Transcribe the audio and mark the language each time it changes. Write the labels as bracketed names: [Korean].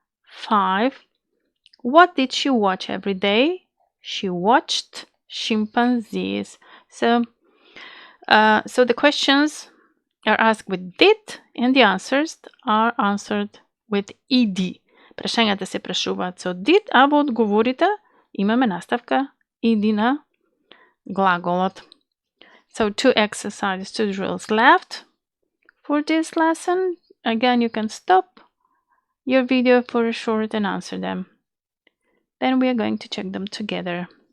[English] 5, what did she watch every day? She watched chimpanzees. So the questions are asked with did and the answers are answered with ed. [Macedonian] Прашањата се прашуваат со did, а во одговорите имаме наставка ed на глаголот. [English] So 2 exercises, 2 drills left for this lesson. Again, you can stop your video for a short and answer them. Then we are going to check them together.